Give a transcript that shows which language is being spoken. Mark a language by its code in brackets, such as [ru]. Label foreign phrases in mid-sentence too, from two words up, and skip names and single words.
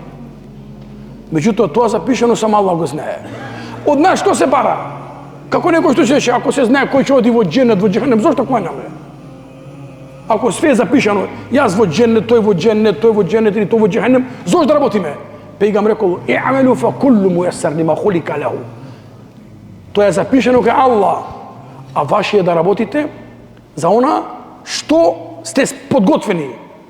[mk] Меѓутоа, тоа запишано само Аллах го знае. Од нас што се бара? Како некој што се ако се знае кој ќе оди во џенет, во џехенем, зошто кланяме? Ако све е запишано, јас во џенет, тој во џенет, тој во џенет или тој во џехенем, зошто да работиме? Пегам рекол, [ar] اعملوا فكل ميسر لما خلق له. [mk] Тоа е запишано кај Аллах, а ваше е да работите за она што сте подготвени.